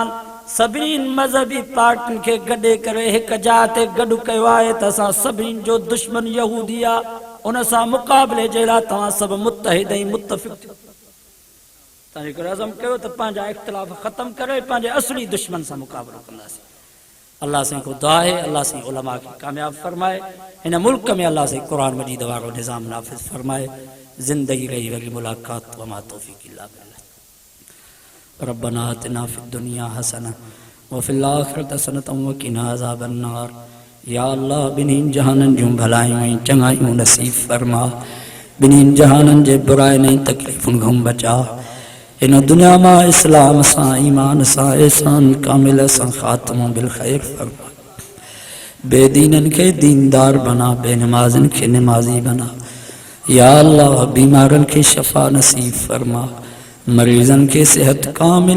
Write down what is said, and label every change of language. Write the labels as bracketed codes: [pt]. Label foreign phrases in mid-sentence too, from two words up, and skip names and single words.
[sd] सभिनी मज़हबी पार्टियुनि खे गॾे करे हिकु जाइ ते गॾु कयो आहे त असां सभिनी जो दुश्मन यहूदी आहे उन सां मुक़ाबले जे लाइ तव्हां सभु मुतहिद ऐं मुतफ़िक़ थियो तंहिंजे करे अज़म कयो त पंहिंजा इख़्तिलाफ़ ख़तमु करे पंहिंजे असली दुश्मन सां मुक़ाबिलो कंदासीं अल्लाह साईं को दुआ आहे अल्लाह साईं उलमा खे कामयाब फरमाए हिन मुल्क में अल्लाह साईं क़ुर मजीद वारो निज़ाम नाफ़िज़ फरमाए ज़िंदगी रही वरी मुलाक़ात [ar] وما توفيق إلا بالله ربنا آتنا في الدنيا حسنة وفي الآخرة حسنة وقنا عذاب النار [sd] या अल्लाह ॿिन्हिनि जहाननि जूं भलायूं ऐं चङायूं नसीब फरमा ॿिन्हिनि जहाननि जे बुराइनि ऐं तकलीफ़ुनि खां बचा हिन दुनिया मां इस्लाम सां ईमान सां एहसान कामिल सां ख़ात्मो बिल ख़ैर फरमा बेदीननि खे दीनदार बना बेनमाज़नि खे निमाज़ी बना या अल्लाह बीमारनि खे शफ़ा नसीब फरमा मरीज़नि खे सेहत कामिल